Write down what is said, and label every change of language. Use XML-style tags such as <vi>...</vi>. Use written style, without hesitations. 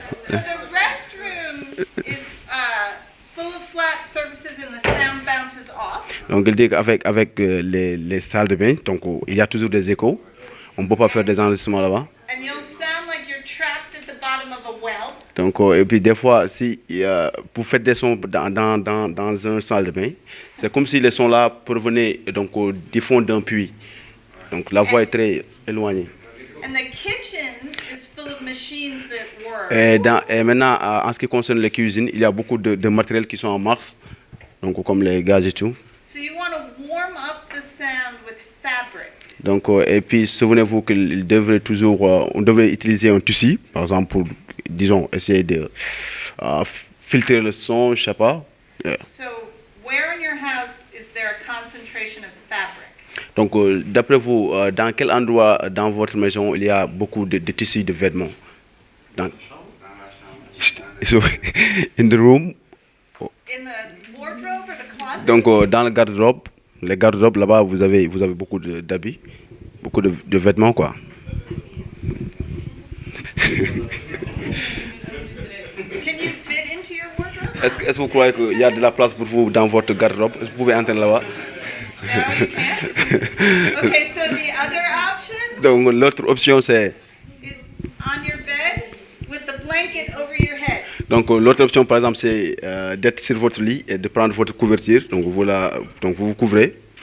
<en>So the restroom is full of flat surfaces and the sound bounces off.</en> <fr>Donc il dit qu'avec les salles de bain, donc il y a toujours des échos. On ne peut pas faire des enregistrements là-bas.</fr> <en>And you'll sound like you're trapped at the bottom of a well.</en> <fr>Donc et puis des fois, si vous faites des sons dans une salle de bain, c'est comme si les sons là provenaient donc du fond d'un puits. Donc la voix est très éloignée.</fr> <en>And the kitchen is full of machines that work.</en> <fr>Et maintenant, en ce qui concerne les cuisines, il y a beaucoup de matériels qui sont en marche, donc comme les gaz et tout.</fr> <en>So you want to warm up the sound with fabric.</en> <fr>Donc, et puis souvenez-vous qu'on devrait toujours, on devrait utiliser un tissu, par exemple, pour, disons, essayer de filtrer le son, je sais pas.</fr> <en>So where in your house is there a concentration of fabric?</en> <fr>Donc, d'après vous, dans quel endroit dans votre maison il y a beaucoup de tissus de vêtements?</fr> <en>So, in the room. In the wardrobe or the closet?</en> <fr>Donc, dans le garde-robe, les garde-robes là-bas, vous avez beaucoup d'habits, beaucoup de vêtements, quoi.</fr> <en>Can you fit into your wardrobe?</en> <fr>Est-ce que vous croyez qu'il y a de la place pour vous dans votre garde-robe? Est-ce que vous pouvez entrer là-bas?</fr> <en>Okay, so the other option</en> <fr>Donc, l'autre option, c'est...</fr> <en>is on your bed with the blanket over your head.</en> <fr>Donc, l'autre option, par exemple, c'est d'être sur votre lit et de prendre votre couverture. Donc, voilà, donc vous vous couvrez.</fr>